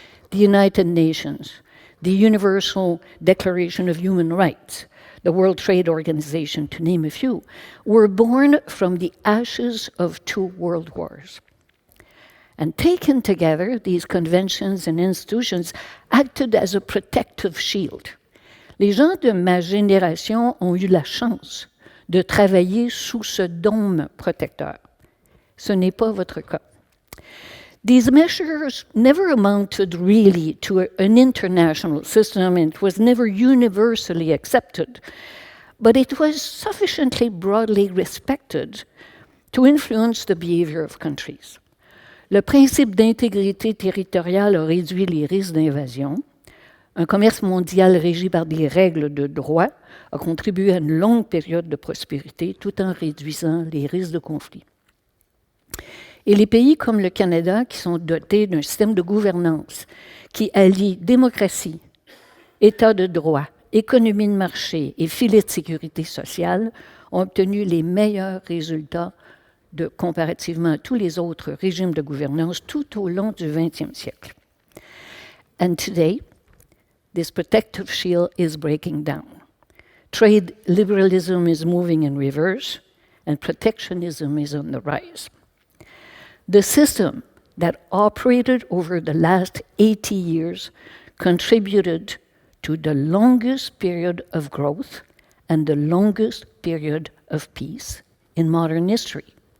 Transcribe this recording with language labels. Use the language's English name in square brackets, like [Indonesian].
[English] The United Nations, the Universal Declaration of Human Rights, the World Trade Organization, to name a few, were born from the ashes of two world wars. And taken together, these conventions and institutions acted as a protective shield. [French] Les gens de ma génération ont eu la chance de travailler sous ce dôme protecteur. Ce n'est pas votre cas. [English] These measures never amounted really to an international system, and it was never universally accepted, but it was sufficiently broadly respected to influence the behavior of countries. [French] Le principe d'intégrité territoriale a réduit les risques d'invasion. Un commerce mondial régi par des règles de droit a contribué à une longue période de prospérité tout en réduisant les risques de conflit. Et les pays comme le Canada, qui sont dotés d'un système de gouvernance qui allie démocratie, état de droit, économie de marché et filet de sécurité sociale, ont obtenu les meilleurs résultats comparativement à tous les autres régimes de gouvernance tout au long du XXe siècle. [English] And today, this protective shield is breaking down. Trade liberalism is moving in reverse, and protectionism is on the rise. The system that operated over the last 80 years contributed to the longest period of growth and the longest period of peace in modern history.